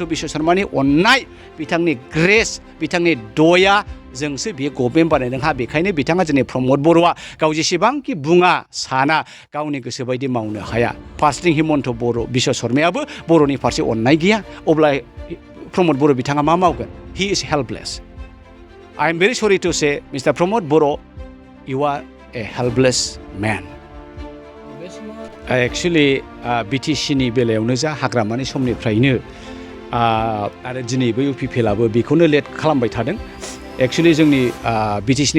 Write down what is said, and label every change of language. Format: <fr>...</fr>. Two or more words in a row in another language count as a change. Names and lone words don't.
<brx>बिश्व शर्मानि अननाय बिथांनि ग्रेस बिथांनि दया जोंसो बे गभर्नमेन्ट बानायदों बेखायनो बिथाङा दिनै प्रमद बर'आ गाव जेसेबांखि बुङा साना गावनि गोसो बायदि मावनो हाया फार्स्टथिं हिमन्त बिश्व शर्मायाबो बर'नि फारसे अननाय गैया अब्ला प्रमद बर' बिथाङा मा मावगोन</brx> <en>he is helpless I am very sorry to say Mister Pramod Boro you are a helpless man actually</en> <brx>बिटिसिनि बेलायावनो जा हाग्रामानि समनिफ्रायनो आरो दिनैबो इउपिपिएलआबो बेखौनो लेट खालामबाय थादों एक्चुअलि जोंनि बिटिसिनि</brx>